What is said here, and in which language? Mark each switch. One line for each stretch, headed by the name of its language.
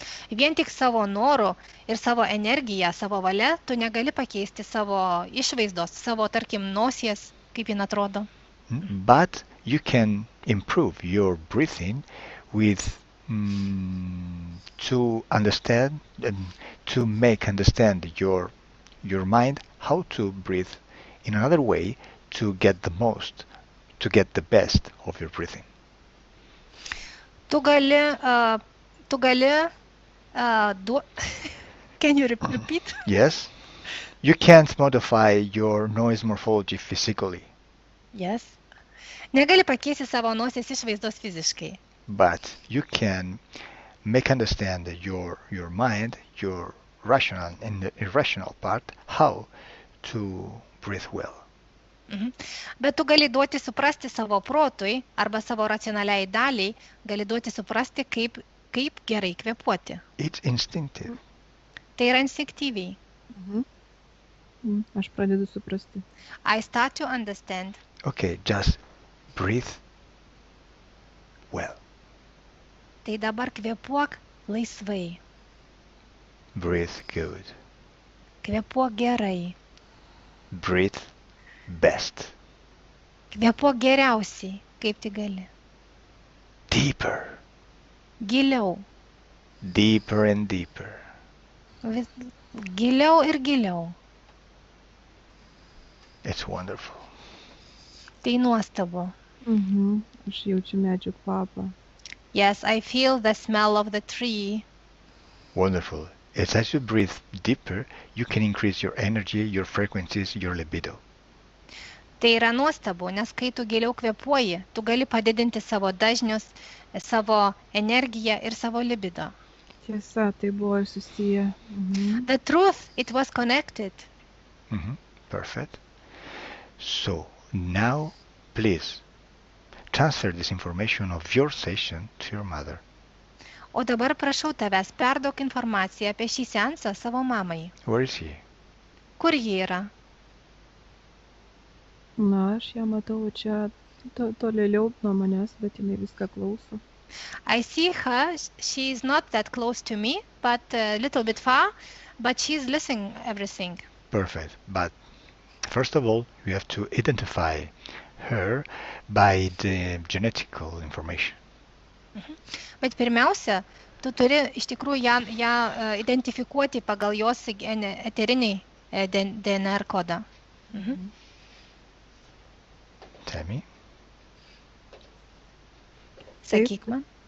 Lithuanian: Vien tik savo noru ir savo energiją, savo valia, tu negali pakeisti savo išvaizdos, savo, tarkim, nosies, kaip jin atrodo.
English: But you can improve your breathing with to understand and to make understand your mind how to breathe in another way to get the most, to get the best of your breathing.
Lithuanian: Tu gali
English: Can you repeat? Yes? You can't modify your noise morphology physically, Yes.
Lithuanian: Negali pakeisti savo nosies išvaizdos fiziškai.
English: but you can make understand your mind, your rational and the irrational part, how to breathe well.
Lithuanian: Bet tu gali duoti suprasti savo protui arba savo racionaliai daliai, gali duoti suprasti, kaip gerai kvėpuoti.
English: It's instinctive.
Lithuanian: Tai yra instinktyviai. Aš pradedu suprasti.
English: I start to understand. Okay, just breathe well.
Lithuanian: Tai dabar kvėpuok laisvai.
English: Breathe good.
Lithuanian: Kvėpuok gerai.
English: Breathe best.
Lithuanian: Kvėpuok geriausiai, kaip tik gali.
English: Deeper.
Lithuanian: Giliau.
English: Deeper and deeper.
Lithuanian: Giliau ir giliau.
English: It's wonderful.
Lithuanian: Tai nuostabu. Aš jaučiu medžių kvapą.
English: Yes, I feel the smell of the tree. Wonderful. It's as you breathe deeper, you can increase your energy, your frequencies, your libido.
Lithuanian: Tai yra nuostabu, nes kai tu giliau kvėpuoji, tu gali padidinti savo dažnius, savo energiją ir savo libido. Tiesa, tai buvo ir susiję.
English: The truth, it was connected. Perfect. So now, please, transfer this information of your session to your mother.
Lithuanian: O dabar prašau tavęs, perduok informaciją apie šį seansą savo mamai.
English: Where is she?
Lithuanian: Kur ji yra? Na, aš ją matau čia tolėliau nuo manęs, bet jinai viską klauso.
English: I see her, she is not that close to me, but a little bit far, but she's listening everything. Perfect. But first of all, you have to identify her by the genetical information.
Lithuanian: Bet pirmiausia, tu turi iš tikrųjų ją identifikuoti pagal jos eterinį DNR kodą.
English: Tell me.
Lithuanian: Sakyk man.